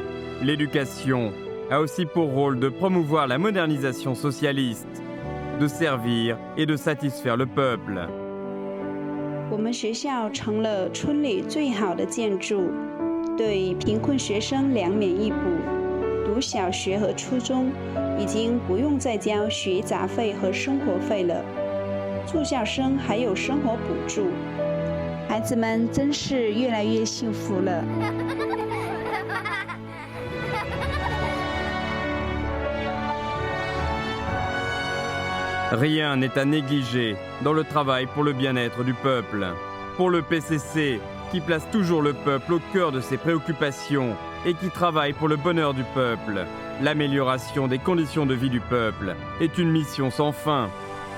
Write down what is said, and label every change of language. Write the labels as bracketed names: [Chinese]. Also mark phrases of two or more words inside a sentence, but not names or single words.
[French] L'éducation a aussi pour rôle de promouvoir la modernisation socialiste, de servir et de satisfaire le peuple. [Chinese] 我们学校成了村里最好的建筑，对贫困学生2免1补，读小学和初中已经不用再交学杂费和生活费了，住校生还有生活补助，孩子们真是越来越幸福了。 [French] Rien n'est à négliger dans le travail pour le bien-être du peuple. Pour le PCC, qui place toujours le peuple au cœur de ses préoccupations et qui travaille pour le bonheur du peuple, l'amélioration des conditions de vie du peuple est une mission sans fin.